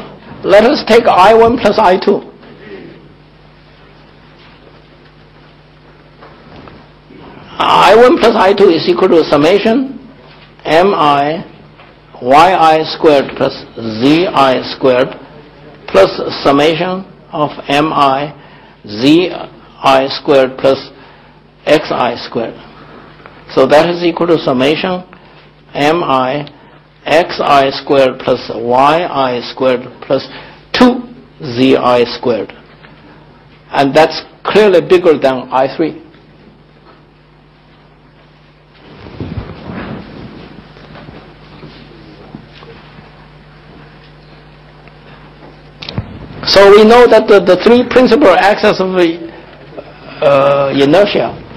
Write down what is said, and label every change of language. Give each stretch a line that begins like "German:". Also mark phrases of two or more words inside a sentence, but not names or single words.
English: Let us take I1 plus I2. I1 plus I2 is equal to summation mi yi squared plus zi squared plus summation of mi zi squared plus xi squared. So that is equal to summation mi xi squared plus yi squared plus 2zi squared. And that's clearly bigger than I3. So we know that the three principal axes of inertia